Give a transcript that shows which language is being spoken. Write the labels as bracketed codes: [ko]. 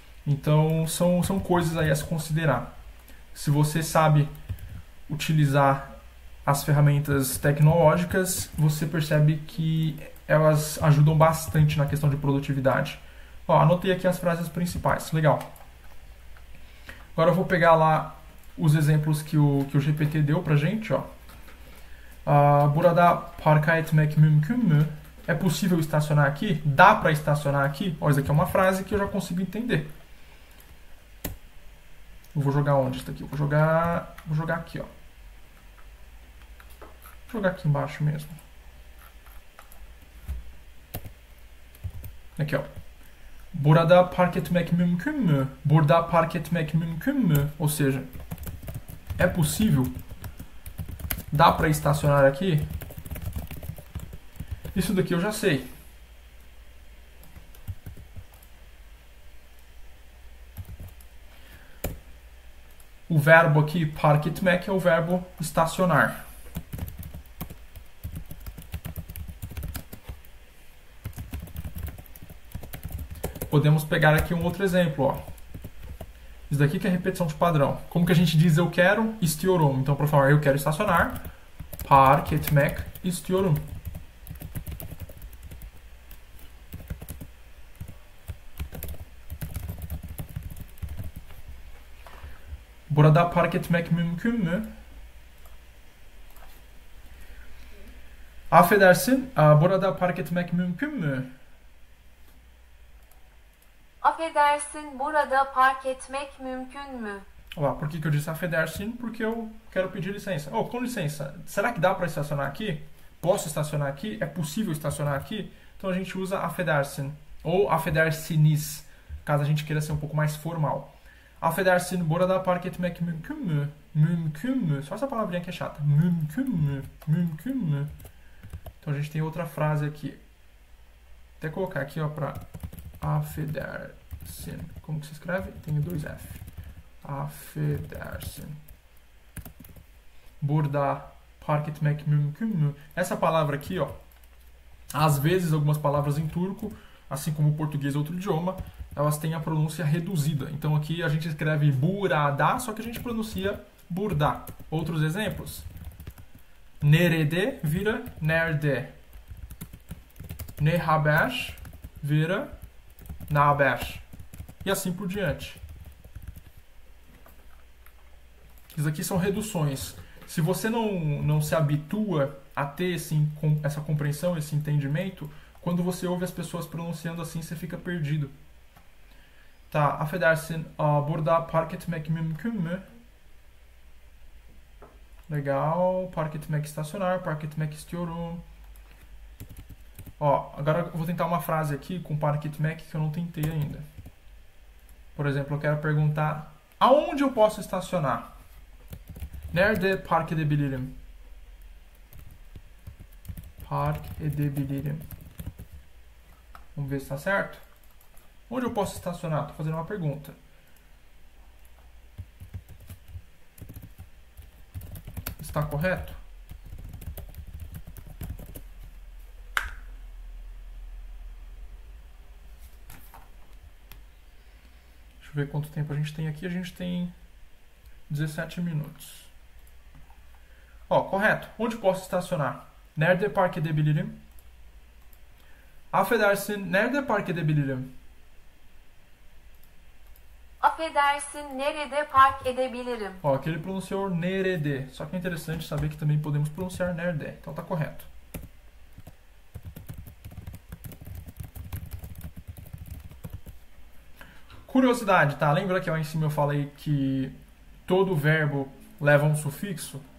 [pt] Então, são coisas aí a se considerar. Se você sabe utilizar as ferramentas tecnológicas, você percebe que elas ajudam bastante na questão de produtividade. Ó, anotei aqui as frases principais. Legal. Agora eu vou pegar lá os exemplos que o GPT deu pra gente. Ó. [tr] Burada parka etmek mümkün mü? [pt] É possível estacionar aqui? Dá pra estacionar aqui? Ó, isso aqui é uma frase que eu já consigo entender. Eu vou jogar onde isso aqui? Vou jogar aqui, ó. Vou jogar aqui embaixo mesmo. Aqui, ó. [tr] Burada park etmek mümkün mü? Burada park etmek mümkün mü? [pt] Ou seja, é possível? Dá para estacionar aqui? Isso daqui eu já sei. O verbo aqui, park etmek, é o verbo estacionar. Podemos pegar aqui um outro exemplo, ó. Isso daqui que é repetição de padrão. Como que a gente diz eu quero? Istiyorum. Então, para falar eu quero estacionar, [tr] park etmek istiyorum. Burada park etmek mümkün mü? Affedersin, burada park etmek mümkün mü? Affedersin, burada park etmek mümkün mü? [pt] Olá, por que eu disse affedersin? Porque eu quero pedir licença. Oh, com licença, será que dá para estacionar aqui? Posso estacionar aqui? É possível estacionar aqui? Então a gente usa affedersin ou affedersiniz, caso a gente queira ser um pouco mais formal. [tr] Affedersin, burada park etmek mümkün mü? Mümkün mü? [pt] Só essa palavrinha que é chata. [tr] Mümkün mü? Mümkün mü? [pt] Então a gente tem outra frase aqui. Até colocar aqui, ó, para affedersin. Como que se escreve? Tem dois F. Affedersin. [tr] Burada park etmek mümkün mü? [pt] Essa palavra aqui, ó, às vezes algumas palavras em turco, assim como o português ou outro idioma, elas têm a pronúncia reduzida. Então aqui a gente escreve burada, só que a gente pronuncia burda. Outros exemplos? Nerede vira nerede. Ne haber vira naber. E assim por diante. Isso aqui são reduções. Se você não se habitua a ter essa compreensão, esse entendimento, quando você ouve as pessoas pronunciando assim, você fica perdido. [tr] Tá, affedersin, burada park etmek mümkün mü? [pt] Legal, park etmek estacionar, [tr] park etmek istiyorum. [pt] Ó, agora eu vou tentar uma frase aqui com park etmek que eu não tentei ainda. Por exemplo, eu quero perguntar aonde eu posso estacionar? [tr] Nerede park edebilirim? Park edebilirim. [pt] Vamos ver se está certo? Onde eu posso estacionar? Estou fazendo uma pergunta. Está correto? Deixa eu ver quanto tempo a gente tem aqui. A gente tem 17 minutos. Ó, correto. Onde posso estacionar? [tr] Nerede park edebilirim? Affedersin, nerede park edebilirim? Affedersin, nerede park edebilirim? [pt] Ó, aqui ele pronunciou nerede. Só que é interessante saber que também podemos pronunciar nerede. Então tá correto. Curiosidade, tá? Lembra que lá em cima eu falei que todo verbo leva um sufixo?